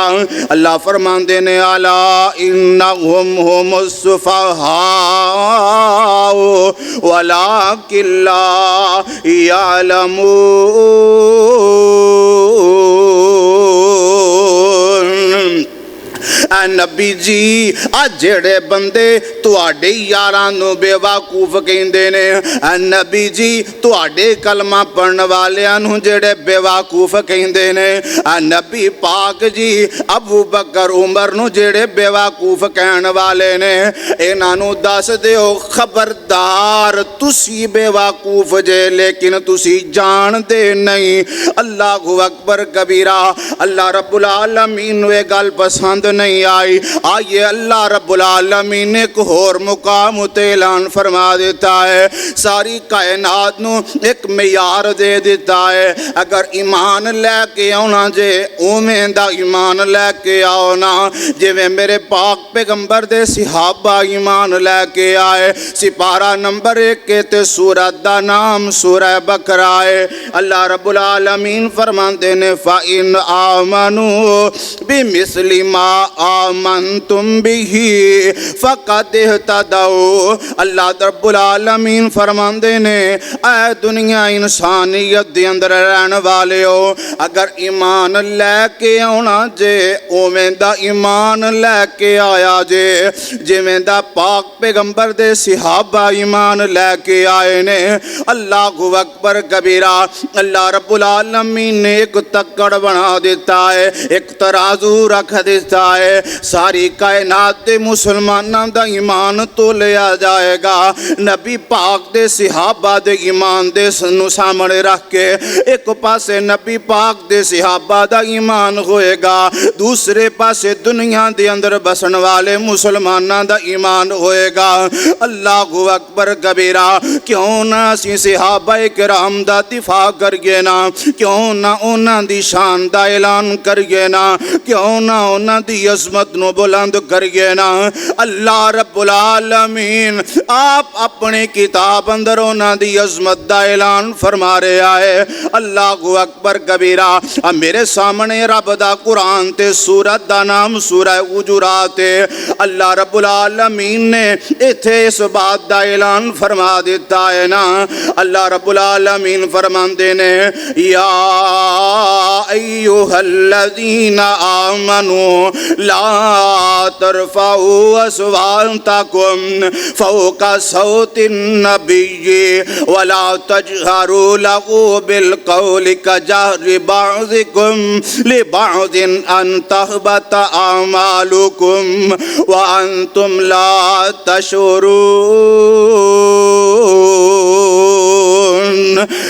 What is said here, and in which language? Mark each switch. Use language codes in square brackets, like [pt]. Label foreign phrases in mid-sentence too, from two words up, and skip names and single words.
[pa] اللہ فرمان دینے [ar] الا انہم ہم السفہاء ولکن لا یعلمون۔ [pa] اے نبی جی جڑے بندے تواڈے یاراں نو بے وقوف کہندے نے، اے نبی جی تواڈے کلمہ پڑھن والیاں نو جڑے بے وقوف کہندے نے، اے نبی پاک جی ابو بکر عمر نو جڑے بے وقوف کہن والے نے، انہاں نو دس دیو خبردار تسی بے وقوف جے لیکن تسی جان دے نہیں۔ [ar] اللہ اکبر کبیرہ۔ [pa] اللہ رب العالمین نو یہ گل پسند نہیں آئی۔ آئیے اللہ رب العالمین نے ایک اور مقام تے اعلان فرما دیتا ہے، ساری کائنات نو ایک معیار دے دیتا ہے، اگر ایمان لے کے آنا جے اوویں دا ایمان لے کے آؤ نا جویں میرے پاک پیغمبر دے صحابہ ایمان لے کے آئے۔ سپارہ نمبر 1 تے سورت دا نام سورہ بقرہ ہے۔ اللہ رب العالمین فرماندے نے [ar] فَإِنْ آمَنُوا بِمِثْلِ مَا آمنتم بہ فقد اہتدوا۔ [pa] اللہ رب العالمین فرماندے نے اے دنیا انسانیت دے اندر رہن والیو، اگر ایمان لے کے آنا جے اوویں دا ایمان لے کے آیا جے جویں دا پاک پیغمبر دے صحابہ ایمان لے کے آئے نے۔ [ar] اللہ اکبر کبیرہ۔ [pa] اللہ رب العالمین نے ایک تکڑ بنا دیتا ہے، ایک ترازو رکھ دیتا ہے، ساری کائنات دے مسلماناں دا ایمان تو لیا جائے گا، نبی پاک دے صحابہ دے ایمان دے سامنے رکھ کے ایک پاسے نبی پاک دے صحابہ دا ایمان ہوئے گا، دوسرے پاسے دنیا دے اندر بسن والے مسلماناں دا ایمان ہوئے گا۔ [ar] اللہ اکبر کبیرہ۔ [pa] کیوں نہ اسی صحابہ کرام دا دفاع کریے نا، کیوں نہ انہاں دی شان دا اعلان کریے نا، کیوں نہ انہاں دی عظمت نو بلند کریے نا۔ اللہ رب العالمین آپ اپنی کتاب اندر انہاں دی عظمت دا اعلان فرما رہے آئے۔ [ar] اللہ اکبر کبیرہ۔ [pa] اب میرے سامنے رب دا قرآن تے سورت دا نام سورہ حجرات ہے۔ اللہ رب العالمین نے ایتھے اس بات دا اعلان فرما دیتا ہے نا۔ اللہ رب العالمین فرماندے نے [ar] یا ایھا الذین آمنوا لا ترفعوا اصواتکم فوق صوت النبی ولا تجہروا له بالقول کجہر بعضکم لبعض ان تحبط اعمالکم وانتم لا تشعرون۔